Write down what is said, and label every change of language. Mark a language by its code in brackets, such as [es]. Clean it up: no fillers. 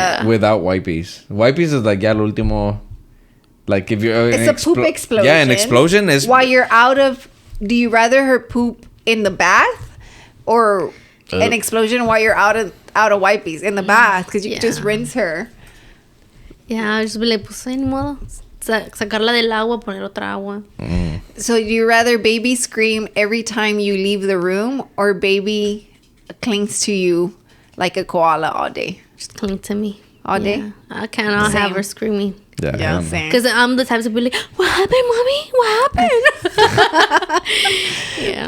[en] without wipies. Wipies is like, [es] ya lo último. [en] Like if you're... It's a poop explosion. Yeah, an explosion is... While you're out of... Do you rather her poop in the bath or an explosion while you're out of wipies in the bath? Because you can just rinse her. Yeah, I'll just be like, [es] pues ni modo. Sacarla del agua, poner otra agua. [en] So do you rather baby scream every time you leave the room or baby clings to you like a koala all day? Just cling to me. All day? I cannot have her screaming. Yeah, same. Because I'm the type to be like, what happened, mommy? What happened? Yeah.